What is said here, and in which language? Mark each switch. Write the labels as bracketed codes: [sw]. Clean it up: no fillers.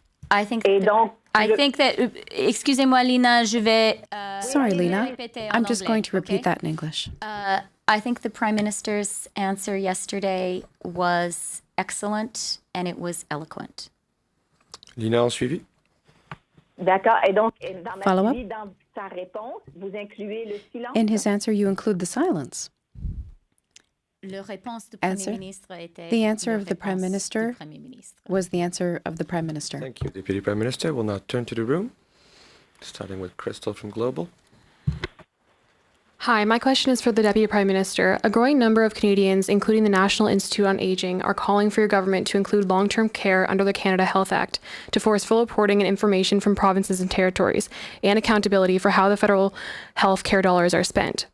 [en] I think that, [fr] excusez-moi, Lina, je vais... [en] Sorry, Lina. I'm just going to repeat that in English. I think the Prime Minister's answer yesterday was excellent and it was eloquent. [fr] Lina, en suivi. D'accord. Et donc, dans ma [en] Follow up? [fr] suivi, dans sa réponse, vous incluez le silence? [en] In his answer, you include the silence. Answer. The answer of the Prime Minister was the answer of the Prime Minister. Thank you, Deputy Prime Minister. We'll now turn to the room, starting with Crystal from Global. Hi, my question is for the Deputy Prime Minister. A growing number of Canadians, including the National Institute on Aging, are calling for your government to include long-term care under the Canada Health Act, to force full reporting and information from provinces and territories, and accountability for how the federal health care dollars are spent.